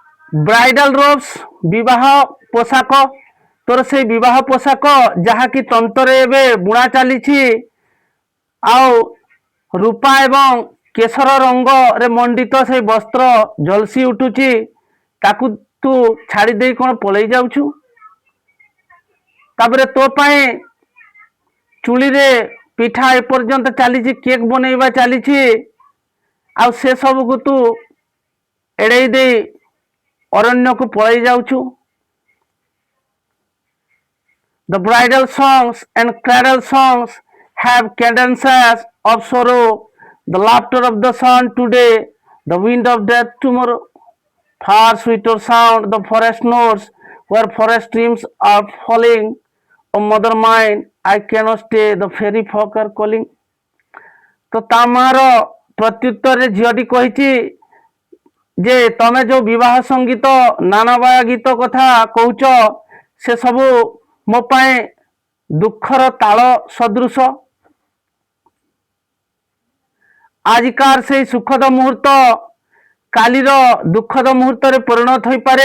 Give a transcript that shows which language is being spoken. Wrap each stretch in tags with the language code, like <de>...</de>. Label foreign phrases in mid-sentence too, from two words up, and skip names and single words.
<en>bridal robes</en> <or>ବିବାହ ପୋଷାକ, ତୋର ସେଇ ବିବାହ ପୋଷାକ ଯାହାକି ତନ୍ତରେ ଏବେ ବୁଣା ଚାଲିଛି ଆଉ ରୂପା ଏବଂ କେଶର ରଙ୍ଗରେ ମଣ୍ଡିତ ସେଇ ବସ୍ତ୍ର ଝଲସି ଉଠୁଛି, ତାକୁ ତୁ ଛାଡ଼ି ଦେଇ କ'ଣ ପଳେଇ ଯାଉଛୁ? ତାପରେ ତୋ ପାଇଁ ଚୁଲିରେ ପିଠା ଏପର୍ଯ୍ୟନ୍ତ ଚାଲିଛି, କେକ୍ ବନେଇବା ଚାଲିଛି, ଆଉ ସେ ସବୁକୁ ତୁ ଏଡ଼େଇ ଦେଇ ଅରଣ୍ୟକୁ ପଳେଇ ଯାଉଛୁ।</or> <en>The bridal songs and cradle songs have cadences of sorrow, the laughter of the sun today, the wind of death tomorrow. Far sweeter sound the forest notes, where forest streams are falling. O mother mine, I cannot stay, the fairy folk are calling.</en> <or>ତ ତା ମାର ପ୍ରତ୍ୟୁତ୍ତରରେ ଝିଅଟି କହିଛି ଯେ ତମେ ଯେଉଁ ବିବାହ ସଙ୍ଗୀତ ନାନାବାୟା ଗୀତ କଥା କହୁଛ ସେ ସବୁ ମୋ ପାଇଁ ଦୁଃଖର ତାଳ ସଦୃଶ। ଆଜିକାର ସେଇ ସୁଖଦ ମୁହୂର୍ତ୍ତ କାଲିର ଦୁଃଖଦ ମୁହୂର୍ତ୍ତରେ ପରିଣତ ହୋଇପାରେ।</or>